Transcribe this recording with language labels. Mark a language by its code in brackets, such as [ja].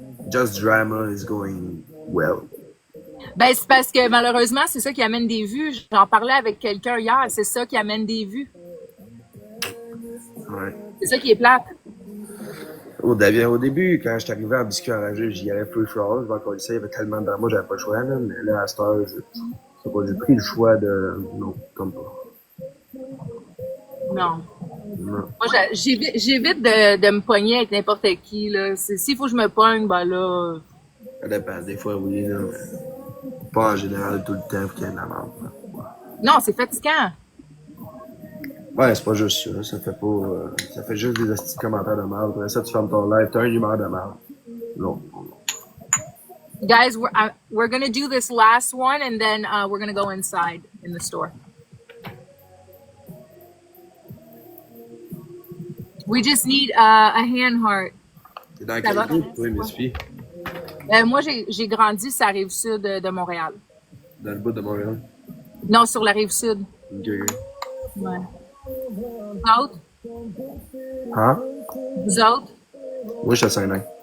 [en] Just drama is going well. [fr] Ben, c'est parce que malheureusement, c'est ça qui amène des vues. J'en parlais avec quelqu'un hier, c'est ça qui amène des vues. Ouais. C'est ça qui est plate. Au début, quand je suis arrivé en biscuit enragé, j'y allais plus le choix. Je vais encore essayer, il y avait tellement de drama, j'avais pas le choix, là. Mais là, à cette heure, j'ai pris le choix de... Non, comme pas. Non. Non. Moi, j'évite de me pogner avec n'importe qui, là. S'il faut que je me pogne, ben là... Ça dépend. Des fois, oui, là, mais pas en général tout le temps pour qu'il y ait de la merde. Non, c'est fatigant. Ouais, c'est pas juste ça. Ça fait pas... ça fait juste des petits commentaires de merde. Après ça, tu fermes ton live, t'as un humeur de merde. Non. [en] Guys, we're gonna do this last one and then we're gonna go inside in the store. We just need a hand heart. [fr] T'es dans quel groupe, toi, Miss Fille? Moi, j'ai grandi sur la rive sud de Montréal. Dans le bout de Montréal? Non, sur la rive sud. Ok. Ouais. Vous autres? Hein? Vous autres? Moi, je suis à Saint-Lin.